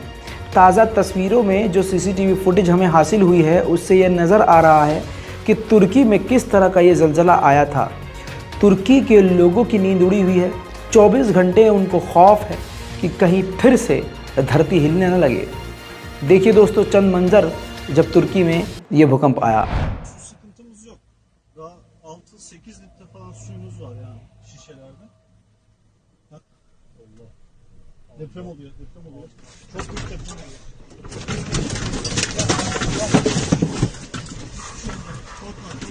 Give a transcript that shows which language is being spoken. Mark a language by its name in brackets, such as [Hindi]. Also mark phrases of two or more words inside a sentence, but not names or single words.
[Hindi] ताज़ा तस्वीरों में जो सीसीटीवी फुटेज हमें हासिल हुई है उससे यह नज़र आ रहा है कि तुर्की में किस तरह का ये ज़लज़ला आया था। तुर्की के लोगों की नींद उड़ी हुई है। 24 घंटे उनको खौफ है कि कहीं फिर से धरती हिलने न lage। देखिए दोस्तों चंद मंजर जब तुर्की में ये भूकंप आया। [Turkish] Su sıkıntımız yok. Daha 6-8 litre falan suyumuz var yani şişelerde. Bak. Allah. Deprem oluyor, deprem oluyor. Çok büyük deprem oluyor. Korkma, korkma.